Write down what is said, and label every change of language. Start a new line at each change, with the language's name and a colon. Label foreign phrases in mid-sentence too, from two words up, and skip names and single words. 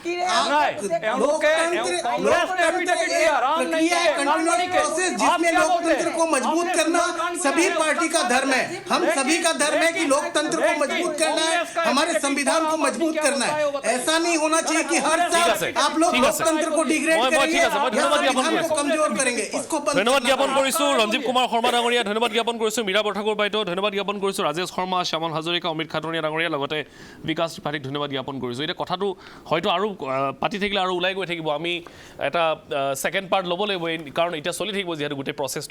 Hindi: कांग्रेस ने एफिडेविट दिया, राम नहीं है, काल्पनिक है। जिसमें लोकतंत्र को मजबूत करना सभी पार्टी का धर्म है। हम सभी का धर्म है कि लोकतंत्र को मजबूत करना है, हमारे संविधान को मजबूत करना है। ऐसा नहीं होना चाहिए कि हर साल आप लोग लोकतंत्र को डिग्रेड करेंगे या संविधान को कमजोर करेंगे। इसको
Assamese: ধন্যবাদ জ্ঞাপন কৰিছোঁ ৰঞ্জীৱ কুমাৰ শৰ্মা ডাঙৰীয়া, ধন্যবাদ জ্ঞাপন কৰিছোঁ মীৰা বৰঠাকুৰ বাইদেউ, ধন্যবাদ জ্ঞাপন কৰিছোঁ ৰাজেশ শৰ্মা, শ্যামল হাজৰিকা, অমিত খাটনীয়া ডাঙৰীয়া, লগতে বিকাশ ত্ৰিপাঠীক ধন্যবাদ জ্ঞাপন কৰিছোঁ। এতিয়া কথাটো হয়তো আৰু পাতি থাকিলে আৰু ওলাই গৈ থাকিব, আমি এটা
English: second part
Assamese: ল'ব লাগিব কাৰণ এতিয়া চলি থাকিব যিহেতু গোটেই প্ৰচেছটো।